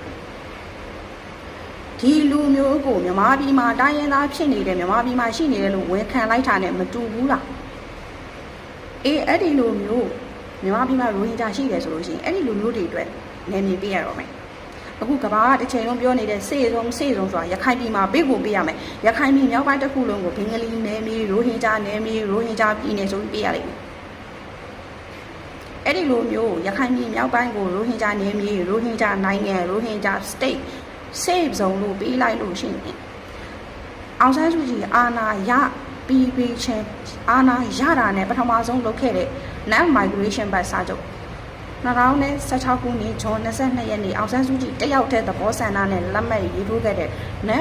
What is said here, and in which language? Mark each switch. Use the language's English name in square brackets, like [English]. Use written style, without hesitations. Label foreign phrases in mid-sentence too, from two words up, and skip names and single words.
[Burmese] ဒီလူမျိုးကိုမြန်မာပြည်မှာတိုင်းရင်းသားဖြစ်နေတယ်မြန်မာပြည်မှာရှိနေတယ်လို့ဝန်ခံလိုက်တာနဲ့မတူဘူးလားအေးအဲ့ဒီလူမျိုးမြန်မာပြည်မှာရိုဟင်ဂျာရှိတယ်ဆိုလို့ရှိရင်အဲ့ဒီလူမျိုးတွေအတွက်နာမည်ပေးရတော့မယ်အခုကဘာကတစ်ချိန်လုံးပြောနေတဲ့စေဆုံးဆိုတာရခိုင်ပြည်မှာပေးကိုပေးရမယ်ရခိုင်ပြည်မြောက်ပိုင်းတစ်ခုလုံးကိုဘင်္ဂလီနယ်မြေရိုဟင်ဂျာနယ်မြေရိုဟင်ဂျာပြည်နယ်ဆိုပြီးပေးရလိမ့်မယ် အဲ့ဒီလိုမျိုးရခိုင်ပြည်မြောက်ပိုင်းကိုရိုဟင်ဂျာနယ်မြေရိုဟင်ဂျာနိုင်ငံရိုဟင်ဂျာ [English] state save zone [Burmese] လို့ပေးလိုက်လို့ရှိရင်အောင်ဆန်းစုကြည်အာဏာရပြီးချင်းအာဏာရတာ နဲ့ပထမဆုံးလုပ်ခဲ့တဲ့ [English] non migration [Burmese] ဘတ်စာချုပ်2016ခုနှစ်ဇွန်22ရက်နေ့အောင်ဆန်းစုကြည်တယောက်တည်းသဘောဆန္ဒနဲ့လက်မှတ်ရေးထိုးခဲ့တဲ့ non